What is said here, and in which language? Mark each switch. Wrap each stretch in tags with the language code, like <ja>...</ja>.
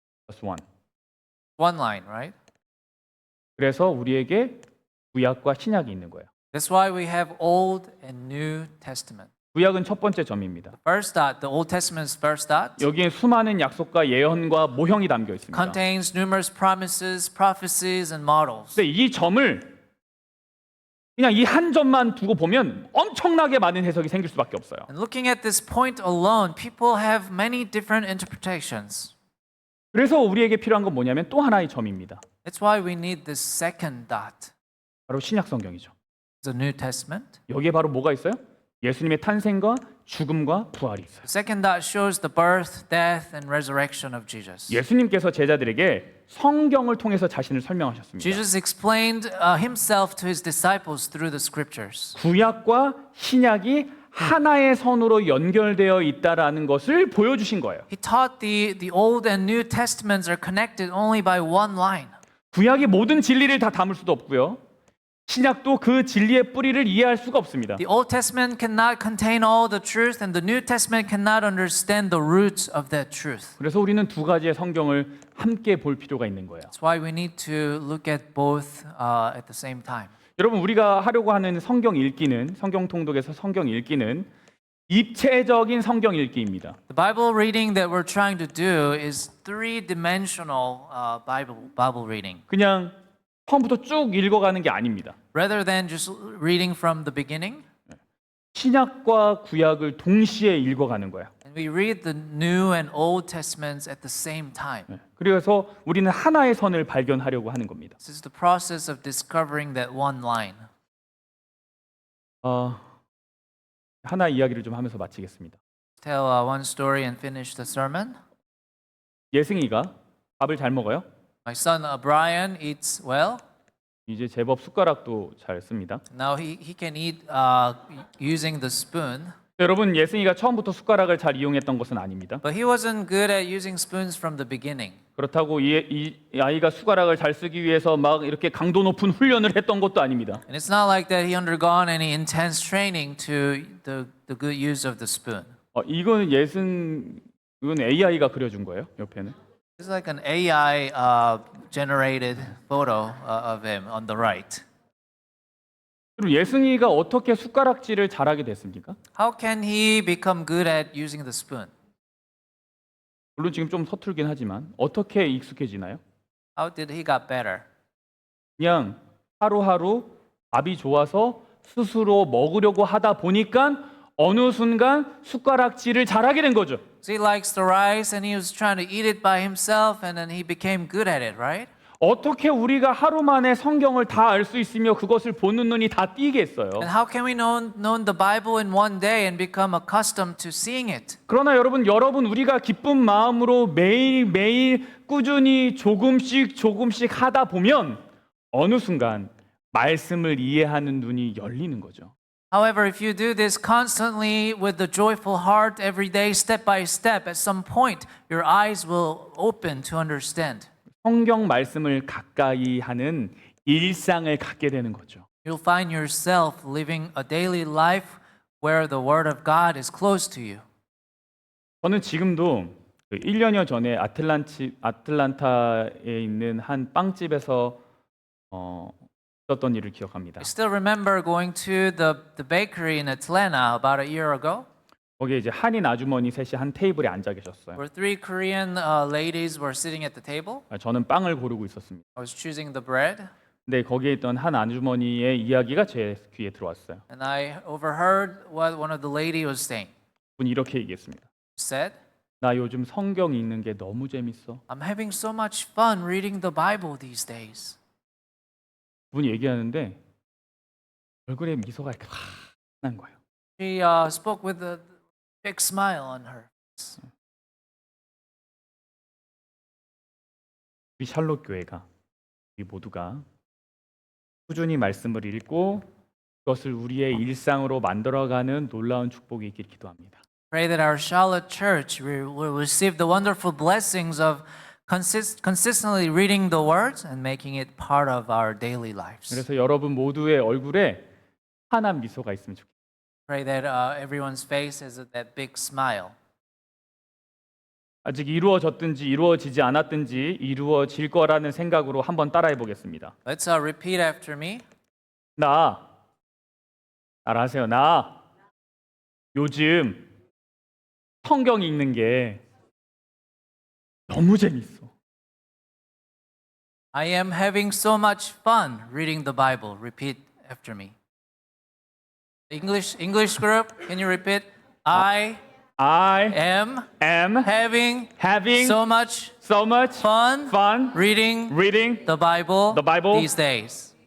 <en>Just one. One line, right?</en> <ko>그래서 우리에게 구약과 신약이 있는 거예요.</ko> <en>That's why we have Old and New Testament.</en> <ko>구약은 첫 번째 점입니다.</ko> <en>First dot, the Old Testament's first dot,</en> <ko>여기에 수많은 약속과 예언과 모형이 담겨 있습니다.</ko> <en>contains numerous promises, prophecies, and models.</en> <ko>근데 이 점을 그냥 이 한 점만 두고 보면 엄청나게 많은 해석이 생길 수밖에 없어요.</ko> <en>And looking at this point alone, people have many different interpretations.</en> <ko>그래서 우리에게 필요한 건 뭐냐면 또 하나의 점입니다.</ko> <en>That's why we need this second dot,</en> <ko>바로 신약 성경이죠.</ko> <en>the New Testament.</en> <ko>여기에 바로 뭐가 있어요? 예수님의 탄생과 죽음과 부활이 있어요.</ko> <en>The second dot shows the birth, death, and resurrection of Jesus.</en> <ko>예수님께서 제자들에게 성경을 통해서 자신을 설명하셨습니다.</ko> <en>Jesus explained himself to his disciples through the scriptures.</en> <ko>구약과 신약이 하나의 선으로 연결되어 있다라는 것을 보여주신 거예요.</ko> <en>He taught the Old and New Testaments are connected only by one line.</en> <ko>구약이 모든 진리를 다 담을 수도 없고요. 신약도 그 진리의 뿌리를 이해할 수가 없습니다.</ko> <en>The Old Testament cannot contain all the truth, and the New Testament cannot understand the roots of that truth.</en> <ko>그래서 우리는 두 가지의 성경을 함께 볼 필요가 있는 거예요.</ko> <en>That's why we need to look at both at the same time.</en> <ko>여러분 우리가 하려고 하는 성경 읽기는 성경 통독에서 성경 읽기는 입체적인 성경 읽기입니다.</ko> <en>The Bible reading that we're trying to do is three-dimensional Bible reading,</en> <ko>그냥 처음부터 쭉 읽어가는 게 아닙니다.</ko> <en>rather than just reading from the beginning.</en> <ko>신약과 구약을 동시에 읽어가는 거예요.</ko> <en>And we read the New and Old Testaments at the same time.</en> <ko>그래서 우리는 하나의 선을 발견하려고 하는 겁니다.</ko> <en>This is the process of discovering that one line.</en> <ko>하나 이야기를 좀 하면서 마치겠습니다.</ko> <en>Tell one story and finish the sermon.</en> <ko>예승이가 밥을 잘 먹어요.</ko> <en>My son Brian eats well.</en> <ko>이제 제법 숟가락도 잘 씁니다.</ko> <en>Now he can eat using the spoon.</en> <ko>여러분 예승이가 처음부터 숟가락을 잘 이용했던 것은 아닙니다.</ko> <en>But he wasn't good at using spoons from the beginning.</en> <ko>그렇다고 이 아이가 숟가락을 잘 쓰기 위해서 막 이렇게 강도 높은 훈련을 했던 것도 아닙니다.</ko> <en>And it's not like that he undergone any intense training to the good use of the spoon.</en> <ko>이건 AI가 그려준 거예요. 옆에는.</ko> <en>It's like an AI generated photo of him on the right.</en> <ko>그리고 예승이가 어떻게 숟가락질을 잘하게 됐습니까?</ko> <en>How can he become good at using the spoon?</en> <ko>물론 지금 좀 서툴긴 하지만 어떻게 익숙해지나요?</ko> <en>How did he got better?</en> <ko>그냥 하루하루 밥이 좋아서 스스로 먹으려고 하다 보니까 어느 순간 숟가락질을 잘하게 된 거죠.</ko> <en>So he likes the rice and he was trying to eat it by himself and then he became good at it, right?</en> <ko>어떻게 우리가 하루 만에 성경을 다 알 수 있으며 그것을 보는 눈이 다 띄겠어요?</ko> <en>And how can we know the Bible in one day and become accustomed to seeing it?</en> <ko>그러나 여러분 우리가 기쁜 마음으로 매일매일 꾸준히 조금씩 하다 보면 어느 순간 말씀을 이해하는 눈이 열리는 거죠.</ko> <en>However, if you do this constantly with the joyful heart every day, step by step, at some point your eyes will open to understand.</en> <ko>성경 말씀을 가까이 하는 일상을 갖게 되는 거죠.</ko> <en>You'll find yourself living a daily life where the Word of God is close to you.</en> <ko>저는 지금도 1년여 전에 아틀란타에 있는 한 빵집에서 있었던 일을 기억합니다.</ko> <en>I still remember going to the bakery in Atlanta about a year ago,</en> <ko>거기에 이제 한인 아주머니 셋이 한 테이블에 앉아 계셨어요.</ko> <en>where three Korean ladies were sitting at the table.</en> <ko>저는 빵을 고르고 있었습니다.</ko> <en>I was choosing the bread,</en> <ko>근데 거기에 있던 한 아주머니의 이야기가 제 귀에 들어왔어요.</ko> <en>and I overheard what one of the lady was saying.</en> <ko>분이 이렇게 얘기했습니다.</ko> <en>Said,</en> <ko>나 요즘 성경 읽는 게 너무 재밌어.</ko> <en>I'm having so much fun reading the Bible these days.</en> <ko>분이 얘기하는데 얼굴에 미소가 이렇게 환한 거예요.</ko> <en>She spoke with a big smile on her face.</en> <ko>우리 샬롯 교회가 우리 모두가 꾸준히 말씀을 읽고 그것을 우리의 일상으로 만들어가는 놀라운 축복이 있길 기도합니다.</ko> <en>Pray that our Charlotte Church will receive the wonderful blessings of consistently reading the words and making it part of our daily lives.</en> <ko>그래서 여러분 모두의 얼굴에 환한 미소가 있으면 좋겠습니다.</ko> <en>Pray that everyone's face has that big smile.</en> <ko>아직 이루어졌든지 이루어지지 않았든지 이루어질 거라는 생각으로 한번 따라해 보겠습니다.</ko> <en>Let's repeat after me.</en> <ko>따라하세요. 나 요즘 성경 읽는 게 너무 재밌어.</ko> <en>I am having so much fun reading the Bible. Repeat after me. English group, can you repeat? I am having so much fun reading the Bible these days.</en>